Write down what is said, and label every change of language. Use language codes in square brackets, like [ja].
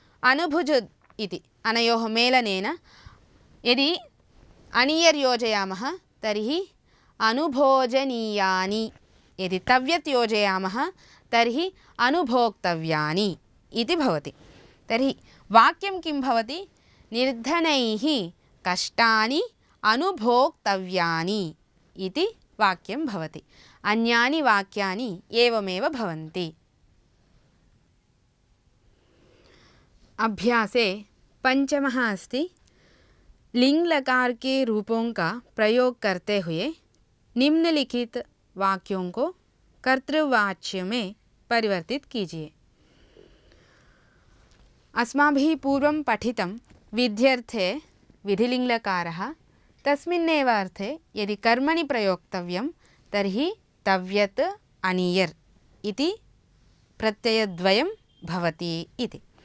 [sa] अनुभुज इति अनयोः मेलनेन यदि अणियर् योजयामः तर्हि अनुभोजनीयानि, यदि तव्यत् योजयामः तर्हि अनुभोक्तव्यानि इति भवति। तर्हि वाक्यं किं भवति? निर्धनैः कष्टानि अनुभोक्तव्यानि इति वाक्यं भवति। अन्यानि वाक्यानि एवमेव भवन्ति। अभ्यासे पंचमः अस्ति, [hi] लिंग लकार के रूपों का प्रयोग करते हुए निम्नलिखित वाक्यों को कर्तृवाच्य में परिवर्तित कीजिए। [sa] अस्माभिः पूर्वं पठितं विध्यर्थे विधिलिङ्गलकारः, तस्मिन्नेव अर्थे यदि कर्मणि प्रयोक्तव्यं तर्हि तव्यत् अणियर् इति प्रत्ययद्वयं भवति इति।